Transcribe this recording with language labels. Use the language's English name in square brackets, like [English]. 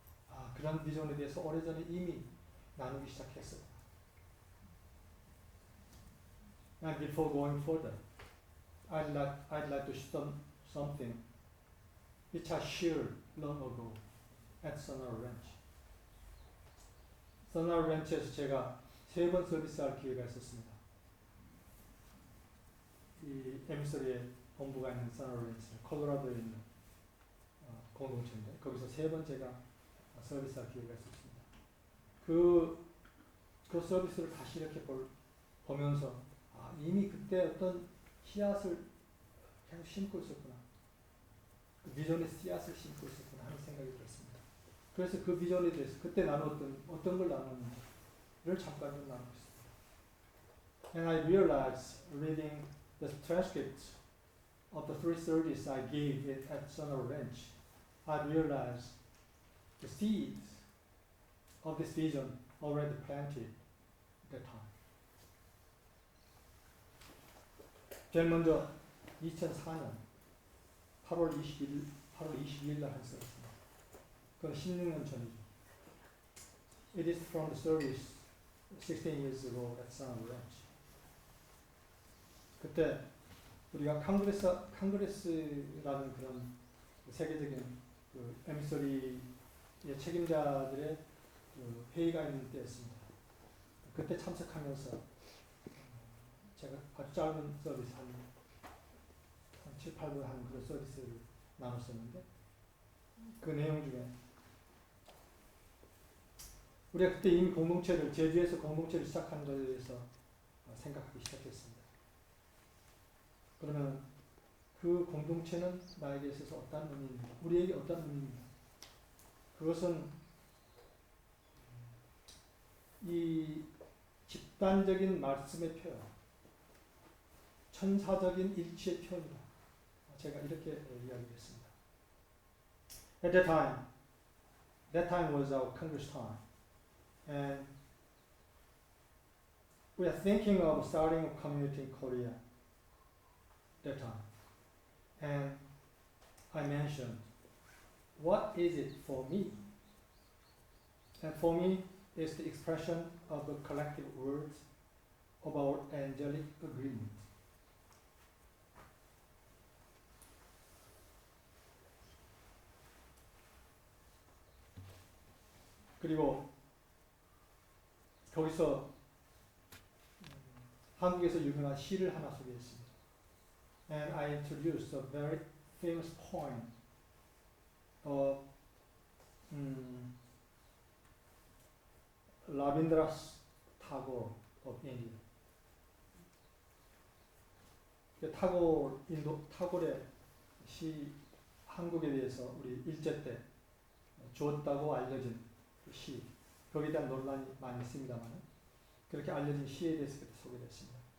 [Korean] 아, 그런 비전에 대해서 오래전에 이미 나누기 시작했어요. [English] And before going further, I'd like to share something which I shared long ago at Sunrise Ranch. [Korean] Sunrise Ranch에서 제가 3번 서비스할 기회가 있었습니다. 이 에미서리의 본부가 있는 Sunrise Ranch, 콜로라도에 있는 공동체인데, 거기서 3번 제가 서비스할 기회가 있었습니다. 그 서비스를 다시 이렇게 보면서 이미 그때 어떤 씨앗을 계속 심고 있었구나. 그 비전의 씨앗을 심고 있었구나 하는 생각이 들었습니다. 그래서 그 비전에 대해서 그때 나눴던 어떤 걸 나눴는지를 잠깐 좀 나누고 있습니다. [English] And I realized reading the transcript of the 3 services I gave at Sunrise Ranch I realized the seeds of this vision already planted at that time. [Korean] 제일 먼저 2004년 8월 22일 날 한 썼습니다. 그건 16년 전이죠. [English] It is from the service 16 years ago at Sun Ranch. [Korean] 그때 우리가 칸그레스라는 그런 세계적인 그 에미서리의 책임자들의 그 회의가 있는 때였습니다. 그때 참석하면서 제가 아주 짧은 서비스 한 7, 8분 하는 그런 서비스를 나눴었는데 그 내용 중에 우리가 그때 이미 공동체를 제주에서 공동체를 시작한 것에 대해서 생각하기 시작했습니다. 그러면 그 공동체는 나에게 있어서 어떤 의미입니까? 우리에게 어떤 의미입니까? 그것은 이 집단적인 말씀의 표현, 천사적인 일치의 표현이다. 제가 이렇게 이야기했습니다. [English] At that time was our Congress time, and we are thinking of starting a community in Korea. That time, and I mentioned, what is it for me? And for me, it's the expression of the collective words of our angelic agreement. [Korean] 그리고 거기서 한국에서 유명한 시를 하나 소개했습니다. [English] And I introduced a very famous poem of Rabindranath Tagore of India. [Korean] 타고르의 시 한국에 대해서 우리 일제 때 주었다고 알려진 그 시, 거기에 대한 논란이 많이 있습니다만 그렇게 알려진 시에 대해서 소개했습니다.